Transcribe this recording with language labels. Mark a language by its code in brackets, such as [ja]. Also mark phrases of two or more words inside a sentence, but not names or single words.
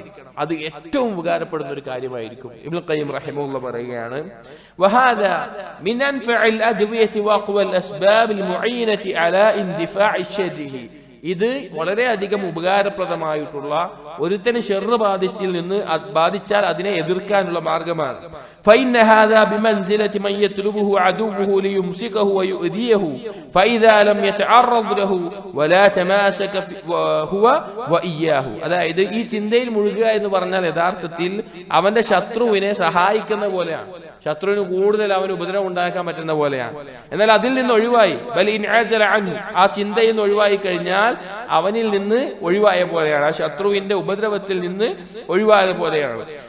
[ml] അത് ഏറ്റവും ഉപകാരപ്പെടുന്ന ഒരു കാര്യമായിരിക്കും. ഇബ്നുൽ ഖയ്യിം റഹിമഹുല്ലാഹ് പറയുകയാണ്, [ar] وهذا من أنفع الأدوية وأقوى الأسباب المعينة على اندفاع الشر. [ml] ഇത് വളരെയധികം ഉപകാരപ്രദമായിട്ടുള്ള ഒരുത്തന് ഷർറ് ബാധിച്ചാൽ അതിനെ എതിർക്കാനുള്ള മാർഗമാണ്. [ar] فإن هذا بمنزلة من يطلبه عدوه ليمسكه ويؤذيه فإذا لم يتعرض له ولا تماسك هو وإياه. [ml] അതായത് ഈ ചിന്തയിൽ മുഴുകുക എന്ന് പറഞ്ഞാൽ യഥാർത്ഥത്തിൽ അവന്റെ ശത്രുവിനെ സഹായിക്കുന്ന പോലെയാണ്, ശത്രുവിന് കൂടുതൽ അവന് ഉപദ്രവം ഉണ്ടാക്കാൻ പറ്റുന്ന പോലെയാണ്. എന്നാൽ അതിൽ നിന്ന് ഒഴിവായി, [ar] بل إن عزل عنه, [ml] ആ ചിന്തയിൽ നിന്ന് ഒഴിവായി കഴിഞ്ഞാൽ അവനിൽ നിന്ന് ഒഴിവായ പോലെയാണ്, ആ ശത്രുവിന്റെ ഉപദ്രവത്തിൽ നിന്ന് ഒഴിവായ പോലെയാണ്.